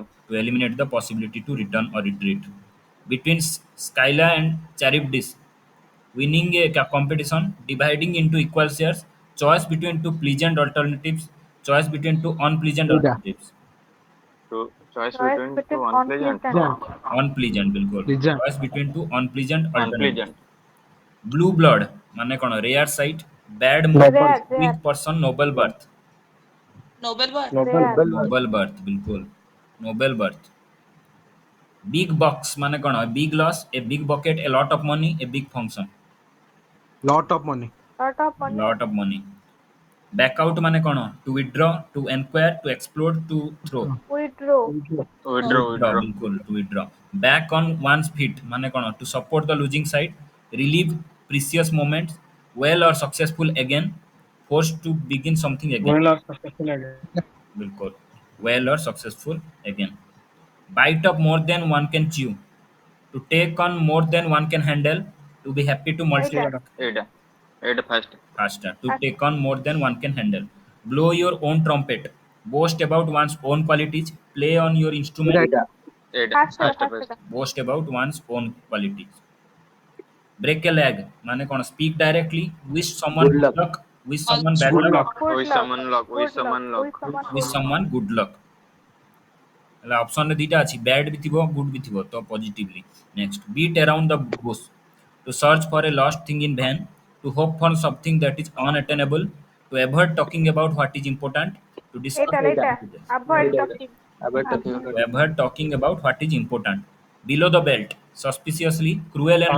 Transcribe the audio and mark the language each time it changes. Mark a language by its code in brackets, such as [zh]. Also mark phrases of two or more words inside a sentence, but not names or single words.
[en] To eliminate the possibility to return or retreat. Between Skyla and Charybdis, winning a competition, dividing into equal shares, choice between two pleasant alternatives, choice between two unpleasant [or] ଏଇଟା [en] alternatives. To choice Choice between between two unpleasant. unpleasant. Unpleasant बिल्कुल ରିଜଲ୍ଟ choice between two unpleasant alternatives. Unpleasant. Blue blood [or] ମାନେ କ'ଣ? [en] Rare sight, bad mood, ନୋବେଲ Rare, weak rare, person, noble birth. noble bar rare. Noble birth बिल्कुल noble birth. Big box [or] ମାନେ କ'ଣ? [en] Big loss, a big bucket, a lot of money, a big function. lot of money Lot of money. Lot of money. Back out [or] ମାନେ କ'ଣ? [en] To withdraw, to enquire, to explode, to throw. Withdraw. To withdraw बिल्कुल to withdraw. Back on one's feet [or] ମାନେ କ'ଣ? [en] To support the losing side, relive precious moments, well or successful again, forced to begin something again. well or successful again. बिल्कुल well or successful again. Bite of more than one can chew, to take on more than one can handle, to be happy to multiply Aida. Eight. Eight first. faster, to As- take on more than one can handle. Blow your own trumpet, boast about one's own qualities, play on your instrument, [or] ଏଇଟା [en] Eight Fast first fast first. boast about one's own qualities. Break a leg [or] ମାନେ କ'ଣ? [en] Speak directly, wish someone Good good luck. luck, wish someone bad Good luck, luck. Good Wish luck. someone luck. Wish Good luck. someone luck. Wish someone wish good luck. someone good luck. [or] ହେଲା ଅପସନରେ ଦିଟା ଅଛି ବ୍ୟାଡ୍ ବି ଥିବ ଗୁଡ୍ ବି ଥିବ ତ ପଜିଟିଭଲି। [en] next beat around the bush, to search for a lost thing in vain, to hope for something that is unattainable, to avoid talking about what is important, to To discuss [or] Eta, Eta. [en] eta. Avoid [or] Eta. [en] talking. Avoid talking. to avoid talking about what is important. Below the belt, suspiciously, cruel and